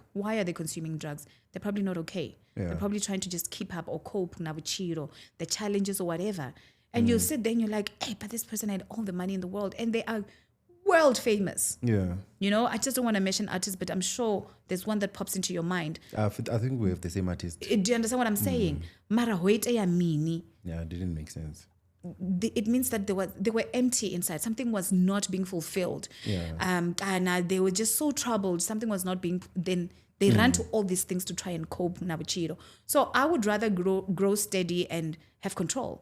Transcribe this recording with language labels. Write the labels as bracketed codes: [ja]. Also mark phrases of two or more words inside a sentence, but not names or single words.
[en] Why are they consuming drugs? They're probably not okay. They're probably trying to just keep up or cope with the challenges or whatever. And you'll sit there and you're like, hey, but this person had all the money in the world and they are world famous. Yeah. I just don't want to mention artists, but I'm sure there's one that pops into your mind. I think we have the same artist. Do you understand what I'm saying? [ve] Mara hoite ya mini. [en] Yeah, it didn't make sense. It means that they were empty inside. Something was not being fulfilled. Yeah. And they were just so troubled. Something was not being. Then they ran to all these things to try and cope. So I would rather grow steady and have control.